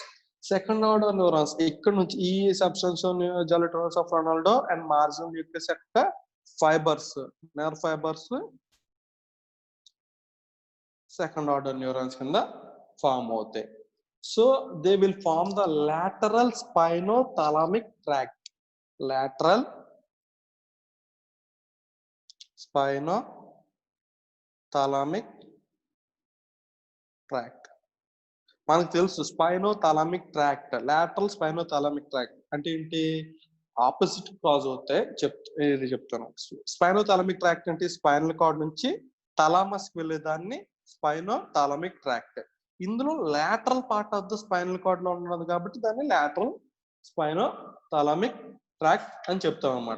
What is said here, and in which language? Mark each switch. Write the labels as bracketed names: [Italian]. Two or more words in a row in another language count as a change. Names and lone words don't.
[English] second order neurons [Telugu] ఇక్కడ నుంచి ఈ [English] substantia gelatinosa of Ronaldo and marginal nucleus యొక్క fibers, nerve fibers second order neurons కింద ఫామ్ అవుతాయి. so they will form the lateral spinothalamic tract. Lateral spinothalamic tract. [Telugu] మనకు తెలుసు [English] spinothalamic tract, lateral spinothalamic tract [Telugu] అంటే ఏంటి? [English] opposite cross [Telugu] అవుతాయి. ఇది చెప్తాను. [English] spinothalamic tract అంటే spinal cord [Telugu] నుంచి థలామస్ కి వెళ్ళేదాన్ని [English] spinothalamic tract. ఇందులో lateral part of the spinal cord [Telugu] లో ఉన్నది కాబట్టి దాన్ని [English] lateral spinothalamic tract [Telugu] అని చెప్తాం అన్నమాట.